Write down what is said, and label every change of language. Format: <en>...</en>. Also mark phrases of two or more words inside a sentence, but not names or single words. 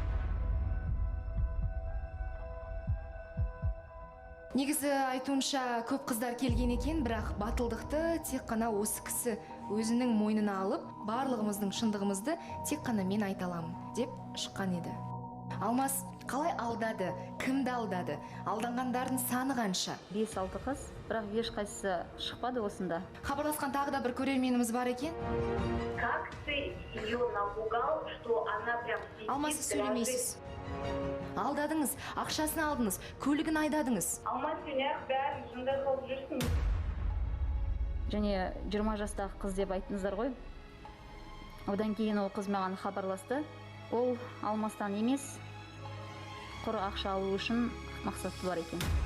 <kk>Негізі айтуынша көп қыздар келген екен, бірақ батылдықты тек қана осы кісі өзінің мойнына алып, барлығымыздың шындығымызды тек қана мен айта аламын деп шыққан еді. Алмас қалай алдады, кімді алдады, алданғандардың саны қанша? 5-6 қыз, бірақ ешқайсысы шықпады осында. Хабарласқан тағы да бір көрерменіміз бар екен.</kk> <ru>Как ты ее напугал, что она прям сидит?</ru> <kk>Алмас, сөйлемейсіз. Алдадыңыз, ақшасын алдыңыз, көлігін айдадыңыз. Алмас, сен бәрін жындай қылып жүрсің. Және 20 жастағы қыз деп айттыңыздар ғой. Одан кейін ол қыз маған хабарласты. Ол Алмастан емес, құр ақша алу үшін мақсаты бар екен.</kk>